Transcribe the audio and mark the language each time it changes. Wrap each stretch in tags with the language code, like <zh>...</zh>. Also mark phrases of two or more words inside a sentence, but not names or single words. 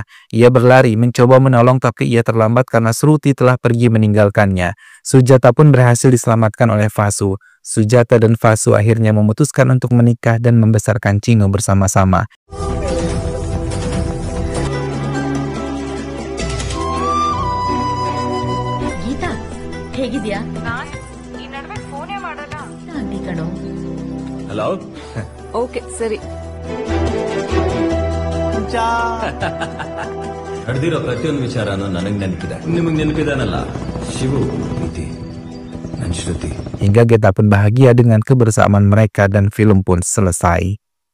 <id>Ia berlari mencoba menolong tapi ia terlambat karena Shruti telah pergi meninggalkannya. Sujata pun berhasil diselamatkan oleh Vasu. Sujata dan Vasu akhirnya memutuskan untuk menikah dan membesarkan Chinu bersama-sama.</id> <kn>ಗೀತಾ ಹೇಗಿದ್ಯಾ? ಆಂಟಿ ಕಣೋ. ಹಲೋ. ಓಕೆ ಸರಿ. ನಡೆದಿರೋ ಪ್ರತಿಯೊಂದು ವಿಚಾರನೂ ನನಗ್ ನೆನಪಿದೆ. ನಿಮಗ್ ನೆನಪಿದಾನಲ್ಲ ಶಿವು, ಪ್ರೀತಿ,</kn> <id>dan Shruti. Hingga Geta pun bahagia dengan kebersamaan mereka dan film pun selesai.</id>